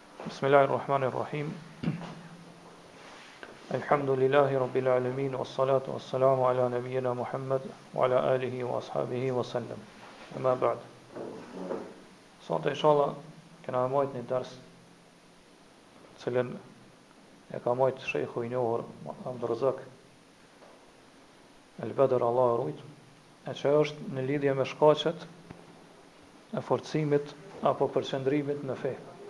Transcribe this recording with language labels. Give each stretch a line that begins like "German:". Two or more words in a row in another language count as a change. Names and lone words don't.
Arabic: بسم الله الرحمن الرحيم. الحمد لله رب العالمين والصلاة والسلام على نبينا محمد وعلى آله وأصحابه وسلم. أما بعد.
Albanian: Sot inshallah kena marrë një ders cilën e ka marrë sheikhu i njohur Abdurrazak Al-Badr, Allah e rujt, e që është në lidhje me shkaqet e forcimit apo përqendrimit në fe.